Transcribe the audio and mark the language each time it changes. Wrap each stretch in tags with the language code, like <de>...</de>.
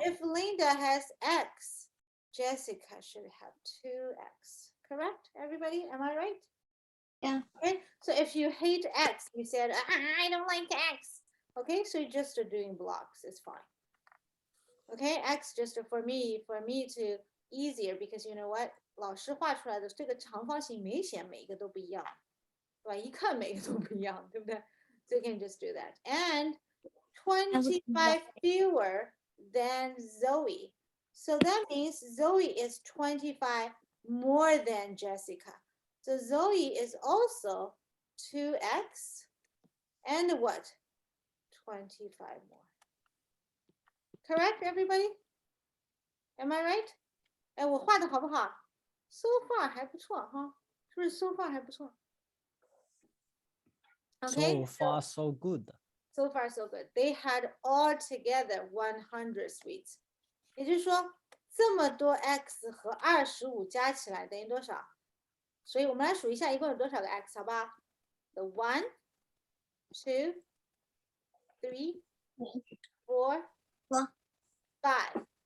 <en>If Linda has X, Jessica should have 2X. Correct, everybody? Am I right? Yeah. Okay, so if you hate X, you said, I don't like X. Okay, so you're just doing blocks, it's fine. Okay, X just for me to easier because you know what?</en> <zh>老师画出来的这个长方形明显每一个都不一样，对吧？一看每个都不一样，对不对？</zh> <en>So you can just do that. And 25 fewer than Zoe. So that means Zoe is 25 more than Jessica. So Zoe is also 2x and what? 25 more. Correct, everybody? Am I right?</en> <zh>哎，我画的好不好 ？</zh> <en>So far</en> <zh>还不错哈，是不是</zh> <en>so far</en> <zh>还不错</zh> <en>So far, so good. So far, so good. They had altogether 100 sweets.</en> <zh>也就是说，这么多 x 和25加起来等于多少？所以我们来数一下，一共有多少个 x， 好不好 ？</zh> <en>The 1, 2, 3, 4, 5.</en>